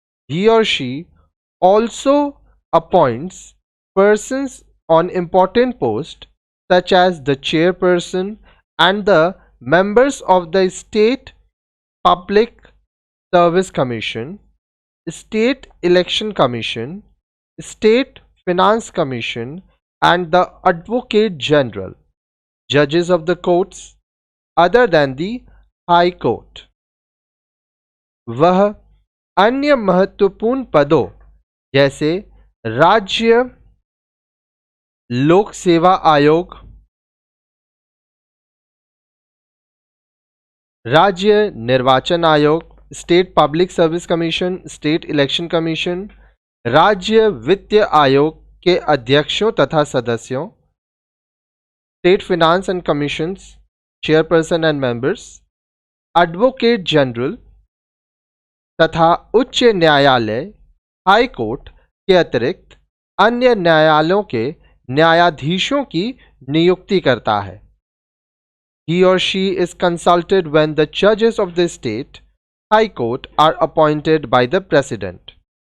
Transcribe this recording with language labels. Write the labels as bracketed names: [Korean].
[English] He or she also appoints persons on important posts such as the chairperson and the members of the State Public Service Commission, State Election Commission, State Finance Commission, and the Advocate General, judges of the courts other than the High Court. [Hindi] वह अन्य महत्वपूर्ण पदों जैसे राज्य लोक सेवा आयोग, राज्य निर्वाचन आयोग, [English] state public service commission, state election commission, [Hindi] राज्य वित्त आयोग के अध्यक्षों तथा सदस्यों, [English] state finance and commissions chairperson and members, [Hindi] advocate general तथा उच्च न्यायालय हाई कोर्ट के अतिरिक्त अन्य न्यायालयों के न्यायाधीशों की नियुक्ति करता है। [English] He or she is consulted when the judges of the state high court are appointed by the president.